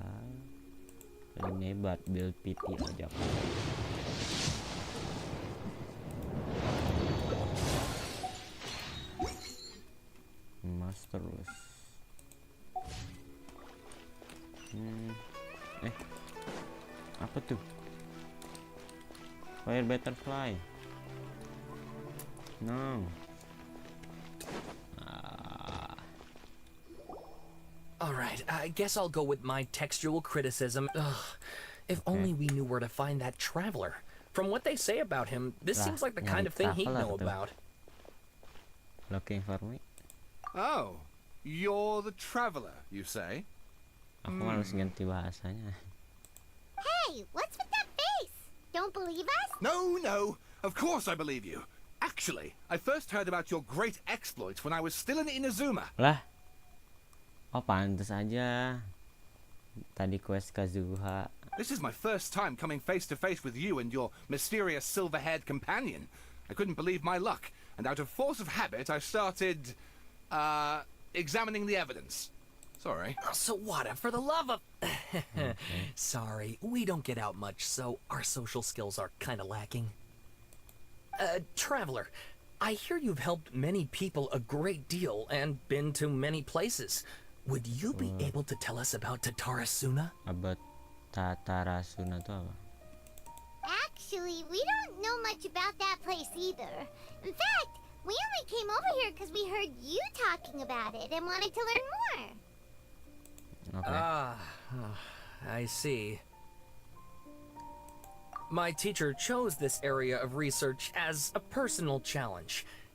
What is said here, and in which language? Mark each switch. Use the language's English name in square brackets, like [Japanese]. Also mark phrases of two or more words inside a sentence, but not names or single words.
[Indonesian] Ini hebat, build PT aja. Terus apa tuh? [English] Fire butterfly. No. Alright, I guess I'll go with my textual criticism. Ugh, if only we knew where to find that traveler. From what they say about him, this seems like the kind of thing he'd know about. Looking for me? Oh, you're the traveler, you say? [Indonesian] Aku harus ganti bahasanya. [English] Hey, what's with that face? Don't believe us? No, of course I believe you. Actually, I first heard about your great exploits when I was still in Inazuma. [Indonesian] Lah. Oh, pantas aja. Tadi quest Kazuha. [English] This is my first time coming face to face with you and your mysterious silver-haired companion. I couldn't believe my luck, and out of force of habit, I started, examining the evidence. Sorry. So what? For the love of... Sorry, we don't get out much, so our social skills are kind of lacking. Traveler, I hear you've helped many people a great deal and been to many places. Would you be able to tell us about Tatarasuna? [Indonesian] About Tatarasuna itu apa? [English] Actually, we don't know much about that place either. In fact, we only came over here because we heard you talking about it and wanted to learn more. Okay. I see. My teacher chose this area of research as a personal challenge.